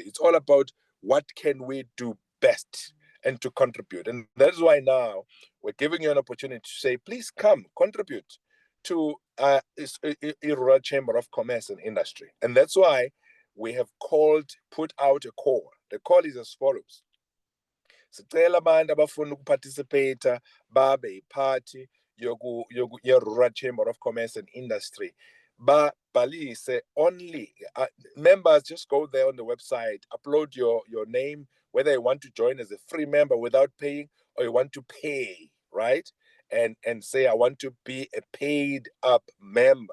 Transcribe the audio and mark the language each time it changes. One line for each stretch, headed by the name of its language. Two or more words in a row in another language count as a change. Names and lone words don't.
English: It's all about what can we do best and to contribute. And that's why now we're giving you an opportunity to say, please come, contribute to Rural Chamber of Commerce and Industry. And that's why we have put out a call. The call is as follows.
Zulu: Sicela abantu abafuna ukuparticipate babe yiphathi ye-Rural Chamber of Commerce and Industry.
English: Balise only members. Just go there on the website, upload your name, whether you want to join as a free member without paying, or you want to pay, right? And say, I want to be a paid up member.